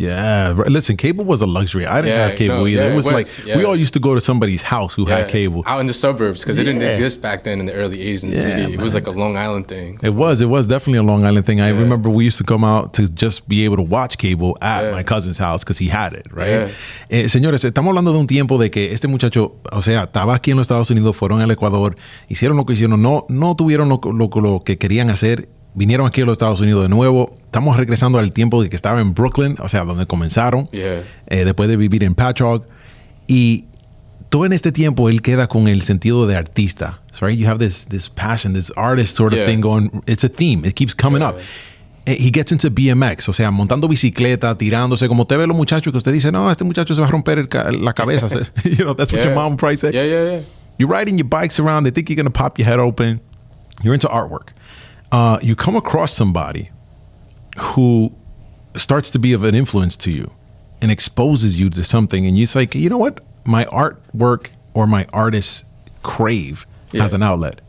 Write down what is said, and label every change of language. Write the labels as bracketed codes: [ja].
[en] Yeah, listen, cable was a luxury. I didn't have cable either. It was like we all used to go to somebody's house who had cable out in the suburbs because it didn't exist back then in the early 80s in the city. Man. It was like a Long Island thing. It was definitely a Long Island thing. I remember we used to come out to just be able to watch cable at my cousin's house because he had it, right? [es] Señores, estamos hablando de un tiempo de que este muchacho, o sea, estaba aquí en los Estados Unidos, fueron al Ecuador, hicieron lo que hicieron, no tuvieron lo que querían hacer. Vinieron aquí a los Estados Unidos de nuevo. Estamos regresando al tiempo de que estaba en Brooklyn, o sea, donde comenzaron, después de vivir en Patchogue. Y todo en este tiempo, él queda con el sentido de artista. [en] Right? You have this passion, this artist sort of thing going. It's a theme. It keeps coming up. He gets into BMX, [es] o sea, montando bicicleta, tirándose. Como usted ve a los muchachos que usted dice, no, este muchacho se va a romper la cabeza. [en] You know, that's what your mom probably said. Yeah. You're riding your bikes around. They think you're going to pop your head open. You're into artwork. You come across somebody who starts to be of an influence to you and exposes you to something, and you're like, you know what? My artwork or my artist crave has an outlet.